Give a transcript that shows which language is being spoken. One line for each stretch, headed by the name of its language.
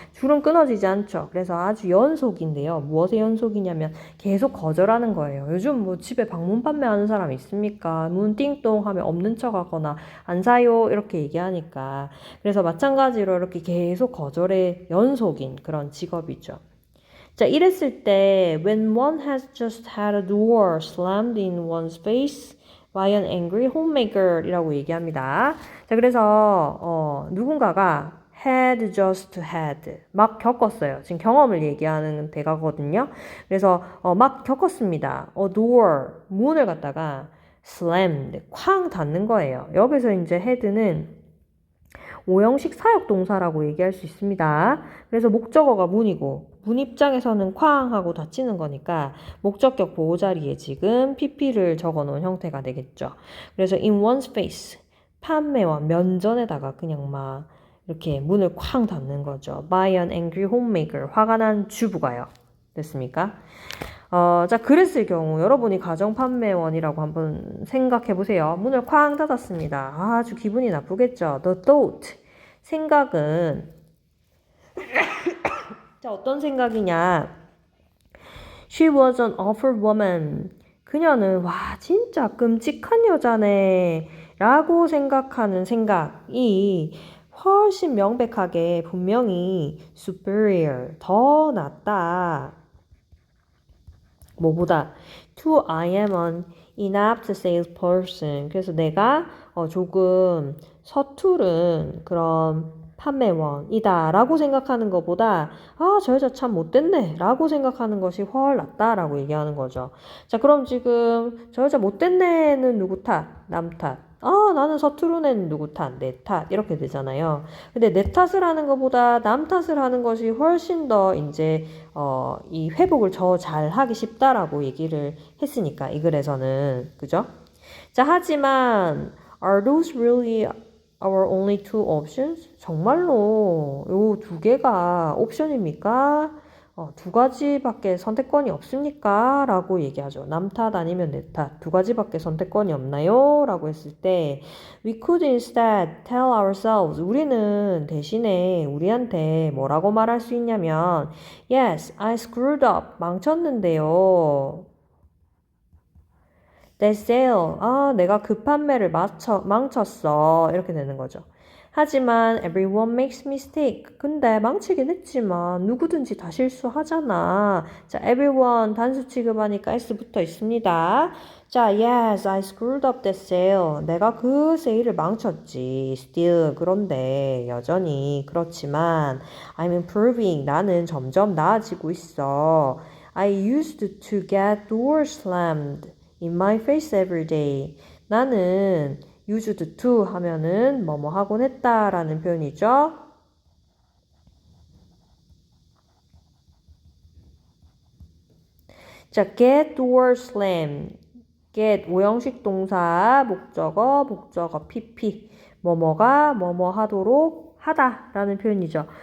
Korean: 줄은 끊어지지 않죠. 그래서 아주 연속인데요. 무엇의 연속이냐면 계속 거절하는 거예요. 요즘 뭐 집에 방문 판매하는 사람 있습니까? 문 띵동 하면 없는 척 하거나 안 사요 이렇게 얘기하니까. 그래서 마찬가지로 이렇게 계속 거절의 연속인 그런 직업이죠. 자, 이랬을 때
English: when one has just had a door slammed in one's face by an angry homemaker
Korean: 이라고 얘기합니다. 자, 그래서 누군가가 had just had 막 겪었어요. 지금 경험을 얘기하는 대가거든요. 그래서 막 겪었습니다. door 문을 갖다가 slammed 쾅 닫는 거예요. 여기서 이제 had는 오형식 사역동사라고 얘기할 수 있습니다. 그래서 목적어가 문이고 문 입장에서는 쾅 하고 닫히는 거니까 목적격 보호 자리에 지금 pp를 적어놓은 형태가 되겠죠. 그래서
English: in one's face
Korean: 판매와 면전에다가 그냥 막 이렇게 문을 쾅 닫는 거죠.
English: by an angry homemaker
Korean: 화가 난 주부가요. 됐습니까? 자, 그랬을 경우 여러분이 가정 판매원이라고 한번 생각해 보세요. 문을 쾅 닫았습니다. 아주 기분이 나쁘겠죠.
English: The thought
Korean: 생각은 자, 어떤 생각이냐?
English: She was an awful woman.
Korean: 그녀는 와 진짜 끔찍한 여자네 라고 생각하는 생각이 훨씬 명백하게 분명히 superior 더 낫다. 뭐보다
English: to I am an inept salesperson.
Korean: 그래서 내가 조금 서투른 그런 판매원이다 라고 생각하는 것보다 저 여자 참 못됐네 라고 생각하는 것이 훨 낫다 라고 얘기하는 거죠. 자, 그럼 지금 저 여자 못됐네는 누구 탓? 남 탓. 나는 서투른 애는 누구 탓? 내 탓. 이렇게 되잖아요. 근데 내 탓을 하는 것보다 남 탓을 하는 것이 훨씬 더 이제 이 회복을 더 잘하기 쉽다라고 얘기를 했으니까 이 글에서는 그죠? 자, 하지만
English: are those really our only two options?
Korean: 정말로 요 두 개가 옵션입니까? 두 가지밖에 선택권이 없습니까? 라고 얘기하죠. 남 탓 아니면 내 탓. 두 가지밖에 선택권이 없나요?
English: 라고 했을 때 we could instead tell ourselves
Korean: 우리는 대신에 우리한테 뭐라고 말할 수 있냐면
English: yes, I screwed up.
Korean: 망쳤는데요.
English: That sale.
Korean: 내가 그 판매를 망쳤어. 이렇게 되는 거죠. 하지만
English: everyone makes mistake.
Korean: 근데 망치긴 했지만 누구든지 다 실수하잖아. 자, everyone 단수 취급하니까 s 붙어 있습니다. 자,
English: yes, I screwed up that sale.
Korean: 내가 그 세일을 망쳤지.
English: Still,
Korean: 그런데 여전히 그렇지만
English: I'm improving.
Korean: 나는 점점 나아지고 있어.
English: I used to get doors slammed in my face every day.
Korean: 나는 used to 하면은 뭐뭐 하곤 했다라는 표현이죠. 자,
English: get door slam.
Korean: get 오형식 동사 목적어 pp 뭐뭐가 뭐뭐 하도록 하다라는 표현이죠.